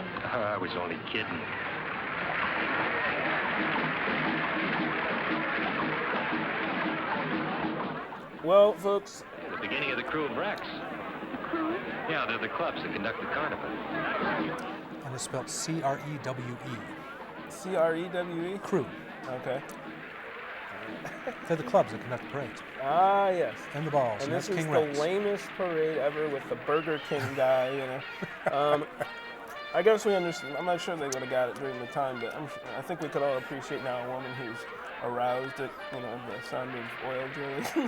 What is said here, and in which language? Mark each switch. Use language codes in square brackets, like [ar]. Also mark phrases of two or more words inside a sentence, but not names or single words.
[en] Oh, I was only kidding. Well, folks. The beginning of the Crew of Rex. The Crew? Yeah, they're the clubs that conduct the carnival. And it's spelled C-R-E-W-E. C-R-E-W-E? Crew. Okay. They're the clubs that conduct the parades. Ah, yes. And the balls. And that's this is King the Rex. lamest parade ever with the Burger King guy, I guess we understand. I'm not sure they would have got it during the time, but I think we could all appreciate now a woman who's aroused at, the sound of oil drilling.